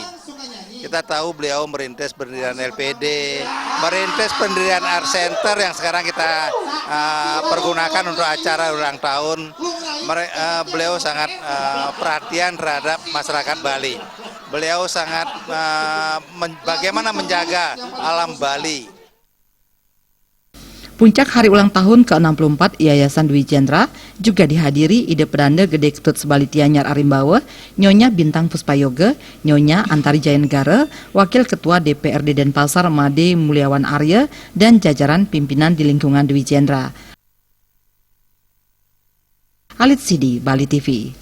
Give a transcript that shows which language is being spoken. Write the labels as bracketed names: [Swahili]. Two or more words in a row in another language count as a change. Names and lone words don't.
[Indonesian] Kita tahu beliau merintis pendirian LPD, merintis pendirian Art Center yang sekarang kita pergunakan untuk acara ulang tahun. Beliau sangat perhatian terhadap masyarakat Bali. Beliau sangat bagaimana menjaga alam Bali. Puncak hari ulang tahun ke-64 Yayasan Dwi Jendra juga dihadiri Ide Pedanda Gede Ketut Sebali Tianyar Arimbawa, Nyonya Bintang Puspayoga, Nyonya Antari Jayanegara, Wakil Ketua DPRD Denpasar Made Mulyawan Arya, dan jajaran pimpinan di lingkungan Dwi Jendra. Alit Sidi, Bali TV.